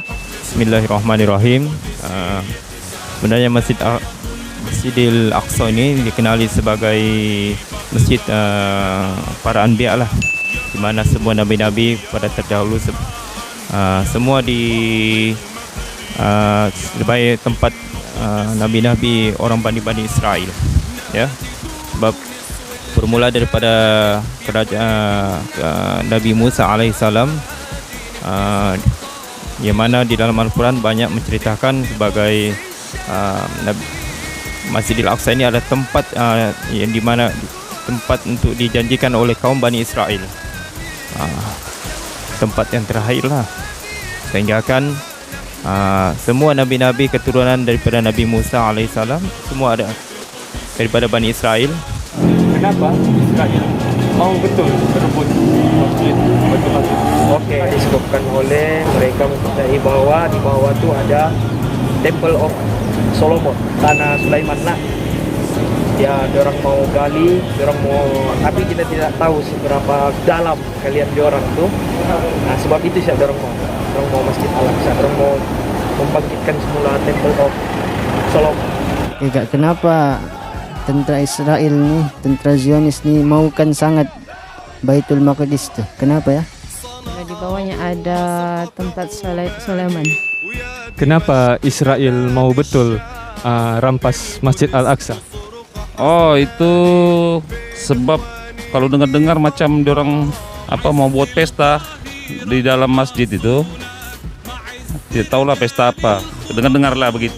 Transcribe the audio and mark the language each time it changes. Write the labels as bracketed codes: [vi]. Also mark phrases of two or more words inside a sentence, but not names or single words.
[ms] Bismillahirrahmanirrahim. Sebenarnya Masjidil Aqsa ini dikenali sebagai masjid para anbiya lah, di mana semua nabi-nabi pada terdahulu semua sebagai tempat nabi-nabi orang Bani Israel, ya. Sebab bermula daripada kerajaan Nabi Musa alaihissalam, yang mana di dalam Al-Quran banyak menceritakan sebagai Masjidil Aqsa ini adalah tempat yang dimana tempat untuk dijanjikan oleh kaum Bani Israel, tempat yang terakhir lah, sehingga kan semua nabi-nabi keturunan daripada Nabi Musa alaihissalam semua ada daripada Bani Israel. Kenapa Israel mau betul berebut masjid Baitul Maqdis? Oke, disebabkan oleh mereka mempercayai bahwa di bawah itu ada Temple of Solomon, tanah Sulaiman lah. Ya, diorang mau gali, diorang mau, tapi kita tidak tahu seberapa dalam kalian diorang tuh. Nah, sebab itu sih diorang mau Masjid Al-Aqsa, diorang mau membangkitkan semula Temple of Solomon. Enggak, kenapa tentara Israel nih, tentara Zionis nih maukan sangat Baitul Maqdis tuh? Kenapa ya? Karena di bawahnya ada tempat Sulaiman. Kenapa Israel mau betul rampas Masjid Al-Aqsa? Oh, itu sebab kalau dengar-dengar macam diorang mau buat pesta di dalam masjid itu. Tidak tahulah pesta apa. Dengar-dengar lah begitu.